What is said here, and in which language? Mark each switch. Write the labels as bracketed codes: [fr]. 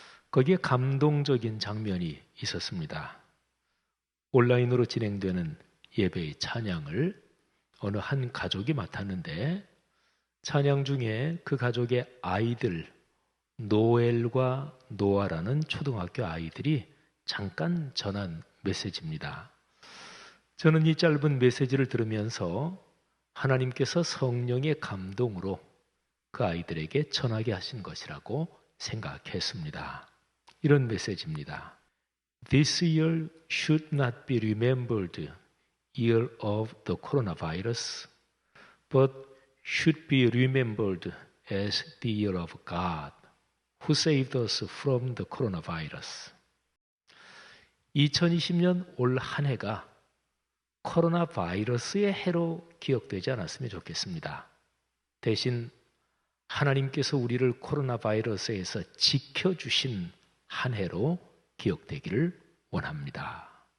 [ko] 거기에 감동적인 장면이 있었습니다. 온라인으로 진행되는 예배의 찬양을 어느 한 가족이 맡았는데 찬양 중에 그 가족의 아이들 노엘과 노아라는 초등학교 아이들이 잠깐 전한 메시지입니다. 저는 이 짧은 메시지를 들으면서 하나님께서 성령의 감동으로 그 아이들에게 전하게 하신 것이라고 생각했습니다. 이런 메시지입니다. [en] This year should not be remembered year of the coronavirus, but should be remembered as the year of God, who saved us from the coronavirus. [ko] 2020년 올 한 해가 코로나 바이러스의 해로 기억되지 않았으면 좋겠습니다. 대신 하나님께서 우리를 코로나 바이러스에서 지켜주신 한 해로 기억되기를 원합니다.